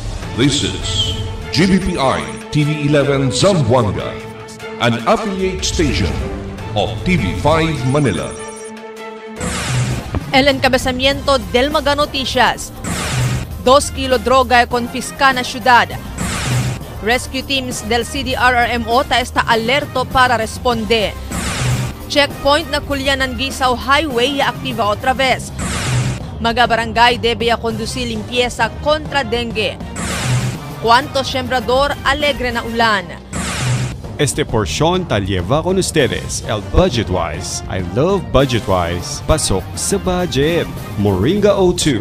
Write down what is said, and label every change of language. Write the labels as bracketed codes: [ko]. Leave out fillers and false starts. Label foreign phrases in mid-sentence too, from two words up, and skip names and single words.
[en] This is GBPI TV11 Zamboanga, an affiliate station of TV5 Manila. [cbk] El encabezamiento del Mega Noticias. 2 kilo droga confisca na syudad. Rescue teams del CDRRMO está alerto para responde. Checkpoint na Culianan Gisaw Highway activa otra vez. Mga barangay debe a conducir limpieza contra dengue. Cuánto sembrador alegre na ulan. Este porción tal lleva con ustedes el Budgetwise. [en] I love Budgetwise. [tl] Pasok sa budget. [cbk] Moringa O2.